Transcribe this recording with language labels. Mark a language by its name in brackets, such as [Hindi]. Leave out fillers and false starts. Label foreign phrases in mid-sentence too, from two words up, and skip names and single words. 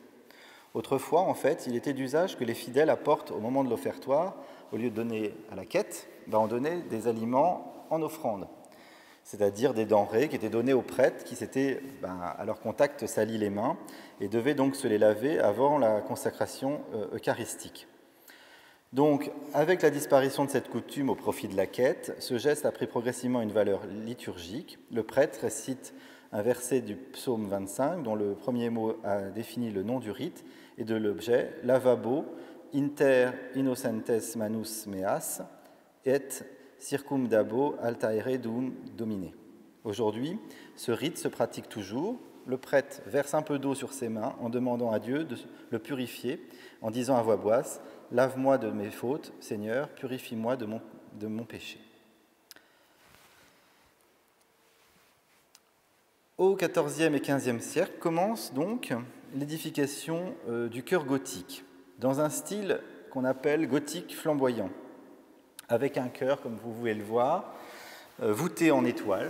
[French] Autrefois, en fait, il était d'usage que les fidèles apportent au moment de l'offertoire, au lieu de donner à la quête, on donnait des aliments en offrande, c'est-à-dire des denrées qui étaient données aux prêtres qui s'étaient, à leur contact, salis les mains et devaient donc se les laver avant la consacration eucharistique. Donc, avec la disparition de cette coutume au profit de la quête, ce geste a pris progressivement une valeur liturgique. Le prêtre récite un verset du psaume 25, dont le premier mot a défini le nom du rite et de l'objet, [Latin] lavabo, inter innocentes manus meas, et circumdabo altaere dum domine. [French] Aujourd'hui, ce rite se pratique toujours. Le prêtre verse un peu d'eau sur ses mains en demandant à Dieu de le purifier, en disant à voix basse « Lave-moi de mes fautes, Seigneur, purifie-moi de mon péché ». Au XIVe et XVe siècle commence donc l'édification du chœur gothique, dans un style qu'on appelle gothique flamboyant, avec un chœur, comme vous pouvez le voir, voûté en étoile.